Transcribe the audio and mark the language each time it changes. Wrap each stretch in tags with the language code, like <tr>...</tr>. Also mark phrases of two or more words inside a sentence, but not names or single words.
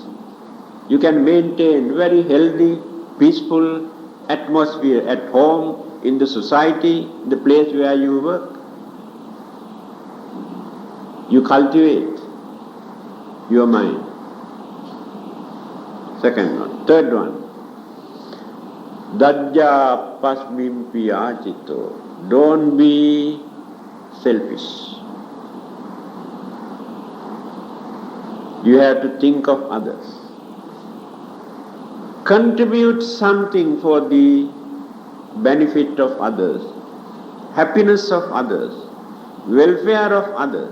<en>You can maintain very healthy, peaceful atmosphere at home, in the society, the place where you work. You cultivate your mind. Second one. Third one.</en> <pi>Dajja pasmimpi achito.</pi> <en>Don't be selfish. You have to think of others. Contribute something for the benefit of others, happiness of others, welfare of others.</en>